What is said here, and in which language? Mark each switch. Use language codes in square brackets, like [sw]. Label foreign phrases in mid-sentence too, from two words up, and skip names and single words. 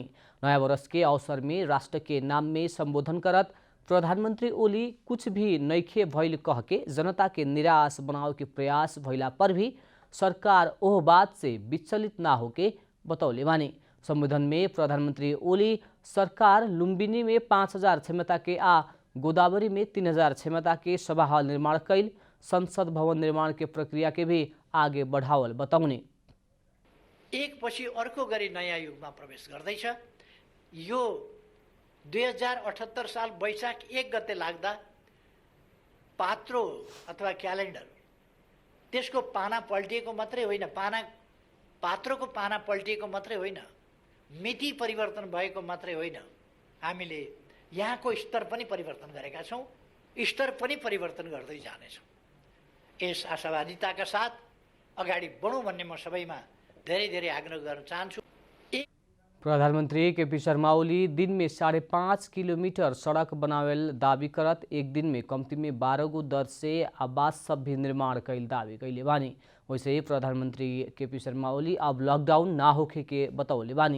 [bho] नया वर्ष के अवसर में राष्ट्र के नाम में संबोधन करत प्रधानमंत्री ओली कुछ भी नइखे भइल कह के जनता के निराश बनावे के प्रयास भइला पर भी सरकार ओह बात से विचलित ना होके बतौले बानी। संबोधन में प्रधानमंत्री ओली सरकार लुम्बिनी में 5000 क्षमता के आ गोदावरी में 3000 क्षमता के सभा हॉल निर्माण कैल, संसद भवन निर्माण के प्रक्रिया के भी आगे बढ़ावल बताउने। [ne] एक पछि अर्को गरी नयाँ युगमा प्रवेश गर्दैछ। यो 2078 साल वैशाख 1 गते लाग्दा पात्रो अथवा क्यालेन्डर त्यसको पाना पल्टिएको मात्रै होइन, पात्रोको पाना पल्टिएको मात्रै होइन, मिति परिवर्तन भएको मात्रै होइन, हामीले यहाँको स्तर पनि परिवर्तन गरेका छौँ, स्तर पनि परिवर्तन गर्दै जानेछौँ। यस आशावादिताका साथ अगाडि बढौँ भन्ने म सबैमा धेरै धेरै आग्रह गर्न चाहन्छु। [bho] प्रधानमंत्री केपी शर्मा ओली दिन में 5.5 किलोमीटर सड़क बनावेल दावी करत एक दिन में कम्ती में 12 गो दर से आवास सब भी निर्माण कैल दावी कैले बानी। वैसे ही प्रधानमंत्री केपी शर्मा ओली अब लॉकडाउन ना होखे के बतौले बानी।